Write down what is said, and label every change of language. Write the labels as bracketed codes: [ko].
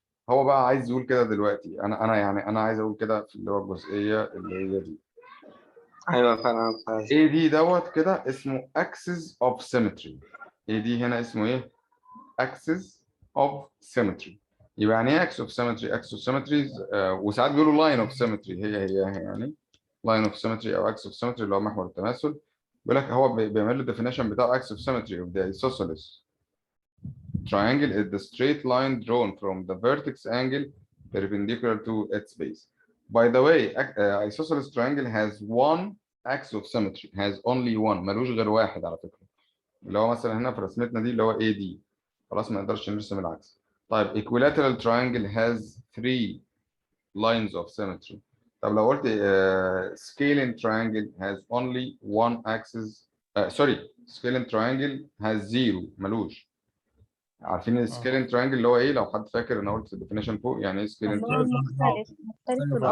[ar] هو بقى عايز يقول كده دلوقتي انا عايز اقول كده في اللي هو الجزئيه اللي هي دي. ايوه فعلا. اي دي دوت كده اسمه axis of symmetry. اي دي هنا اسمه ايه؟ axis of symmetry. يبقى يعني ايه axis of symmetry؟ axis of symmetry وساعات بيقولوا line of symmetry، هي يعني line of symmetry او axis of symmetry اللي هو محور التماثل. بيقول لك هو بيعمل له definition بتاع [en] axis of symmetry of the isosceles triangle is the straight line drawn from the vertex angle perpendicular to its base. By the way, isosceles triangle has one axis of symmetry, has only one، [ar] ملوش غير واحد على فكرة، اللي هو [en] مثلا هنا في رسمتنا دي اللي هو AD. [ar] خلاص ما نقدرش نرسم العكس. [en] طيب equilateral triangle has three lines of symmetry. طب لو قلت scalene triangle has only one axis sorry scalene triangle has zero، [ar] ملوش. عارفين السكيلين ترينجل اللي هو ايه؟ لو حد فاكر انا قلت الديفينيشن فوق يعني ايه سكيلين اللي هو مختلف في الأضلاع.